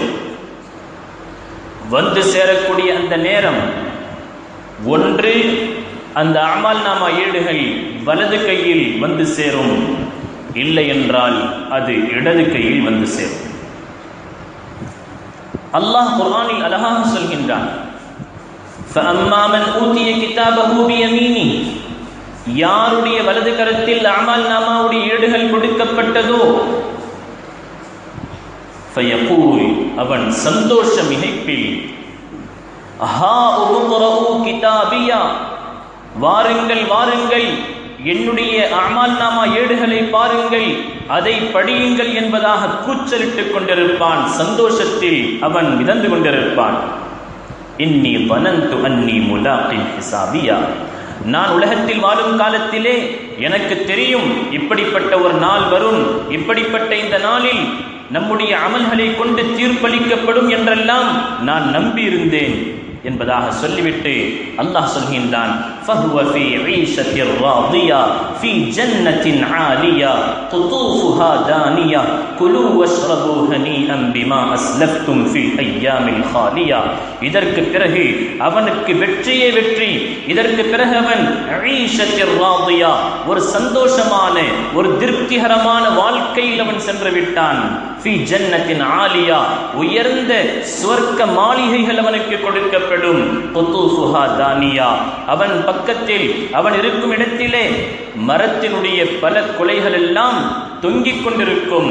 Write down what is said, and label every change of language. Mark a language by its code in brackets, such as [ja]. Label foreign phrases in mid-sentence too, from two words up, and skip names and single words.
[ta] வந்து சேரக்கூடிய அந்த நேரம், ஒன்று அந்த அமால் நாமா ஏடுகள் வலது கையில் வந்து சேரும், இல்லை என்றால் அது இடது கையில் வந்து சேரும். அல்லாஹ் குர்ஆனில் அழகாக சொல்கின்றான், [ar] فَأَمَّا مَنْ أُوتِيَ كِتَابَهُ بِيَمِينِهِ, [ta] யாருடைய வலது கரத்தில் அமால் நாமாவுடைய ஏடுகள் கொடுக்கப்பட்டதோ, فَيَقُولُ, அவன் சந்தோஷ மிகைப்பில், [ar] هَاؤُمُ اقْرَءُوا كِتَابِيَهْ, [ta] வாருங்கள் வாருங்கள், என்னுடைய அமால் நாமா ஏடுகளை பாருங்கள், அதை படியுங்கள் என்பதாக கூச்சலிட்டுக் கொண்டிருப்பான். சந்தோஷத்தில் அவன் மிதந்து கொண்டிருப்பான். [ar] إِنِّي ظَنَنْتُ أَنِّي مُلَاقٍ حِسَابِيَهْ, [ta] நான் உலகத்தில் வாழும் காலத்திலே எனக்கு தெரியும் இப்படிப்பட்ட ஒரு நாள் வரும், இப்படிப்பட்ட இந்த நாளில் நம்முடைய அமல்களை கொண்டு தீர்ப்பளிக்கப்படும் என்றெல்லாம் நான் நம்பியிருந்தேன் என்பதாக சொல்லிவிட்டு அல்லாஹ் சொல்கின்றான், [ar] فَهُوَ فِي عِيشَةٍ رَاضِيَةٍ فِي جَنَّةٍ عَالِيَةٍ قُطُوفُهَا دَانِيَةٌ كُلُوا وَاشْرَبُوا هَنِيئًا بِمَا أَسْلَفْتُمْ فِي الْأَيَّامِ الْخَالِيَةِ. [ta] இதற்கு பிறகு அவனுக்கு வெற்றியே வெற்றி. இதற்கு பிறகு அவன் [ar] عِيشَةٍ رَاضِيَةٍ, [ta] ஒரு சந்தோஷமான, ஒரு திருப்திகரமான வாழ்க்கையில் அவன் சென்று விட்டான். [ar] فِي جَنَّةٍ عَالِيَةٍ, [ta] உயர்ந்த சுவர்க்க மாளிகைகள் அவனுக்கு கொடுக்கப்படும். [ar] قُطُوفُهَا دَانِيَةٌ, [ta] அவன் பக்கத்தில், அவன் இருக்கும் இடத்திலே மரத்தினுடைய பல குலைகள் எல்லாம் தொங்கிக் கொண்டிருக்கும்.